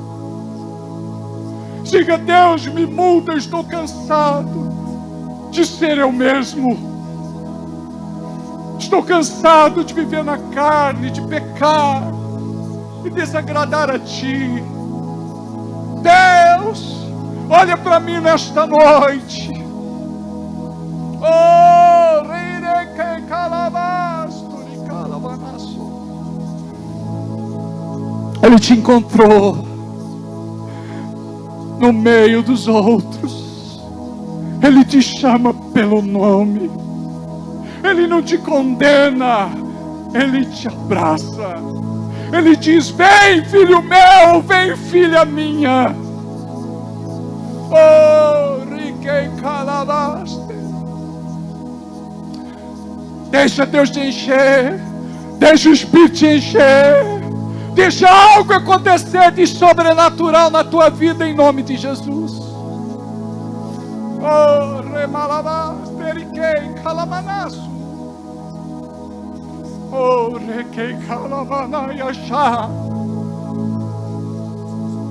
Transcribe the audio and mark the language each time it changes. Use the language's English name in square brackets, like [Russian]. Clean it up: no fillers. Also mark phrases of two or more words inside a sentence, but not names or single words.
[Portuguese] Diga: Deus, me muda, eu estou cansado de ser eu mesmo. Estou cansado de viver na carne, de pecar e desagradar a Ti. Deus, olha para mim nesta noite. Oh, reirei calabasturi calabanaço. Ele te encontrou no meio dos outros. Ele te chama pelo nome. Ele não te condena. Ele te abraça. Ele diz: vem, filho meu, vem, filha minha. Oh, riquei calabaste. Deixa Deus te encher. Deixa o Espírito te encher. Deixa algo acontecer de sobrenatural na tua vida, em nome de Jesus. Oh, remalabás, periquei, calamanaço. Oh, requei, calamanaiachá.